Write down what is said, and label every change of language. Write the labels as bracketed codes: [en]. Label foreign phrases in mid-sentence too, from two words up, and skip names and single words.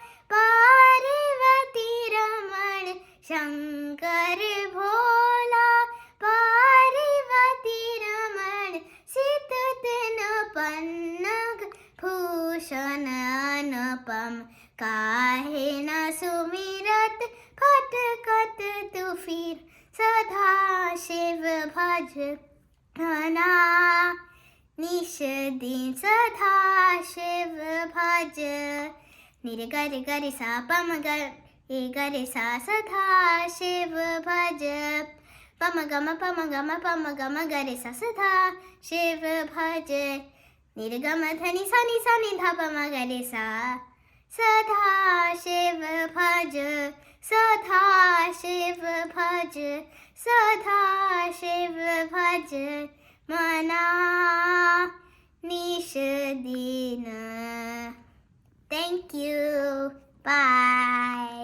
[hi] पार्वती रमण शंकर भोला पार्वती रमण सित दिन पन्नग भूषण अनुपम काहे न सुमिरत खटकत तु फिर सदा शिव भज मना निश दिन सदा शिव भज निरे गरे सा पम गरे सा सदा शिव भज पम गम गरे सा सदा शिव भज निरे गम धनि सा नि धा पम गरे सा सदा शिव भज सदा शिव भज सदा शिव भज मना निश दिन. [en] Thank you. Bye.